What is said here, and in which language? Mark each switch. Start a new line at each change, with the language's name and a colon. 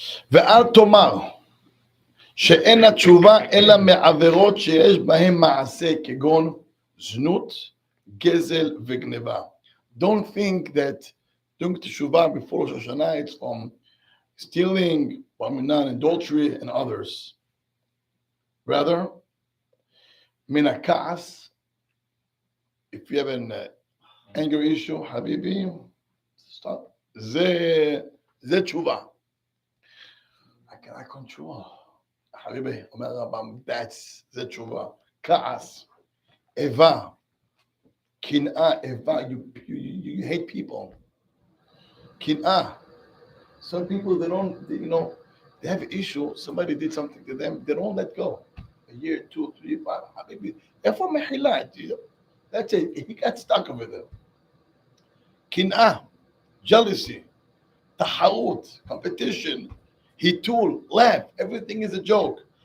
Hebrew: ואל תאמר שאין התשובה אלא מעבירות שיש בהן מעשה כגון זנות, גזל וגנבה.
English: Don't think that doing teshuvah before Rosh Hashanah it's from stealing, adultery, and others. Rather, min ha'ka'as, if you have an anger issue, habibi, stop.
Hebrew: זה תשובה.
English: I cannot control.
Hebrew: habibi, אומר הרמב"ם, זה תשובה. כעס, איבה, קנאה, איבה,
English: you hate people.
Hebrew: קנאה.
English: Some people, they have an issue, somebody did something to them, they don't let go. A year, 2, 3, 5, habibi.
Hebrew: איפה מחילה?
English: That's it, he got stuck over there. קנאה, jealousy, תחרות, competition, היתול, laugh, everything is a joke.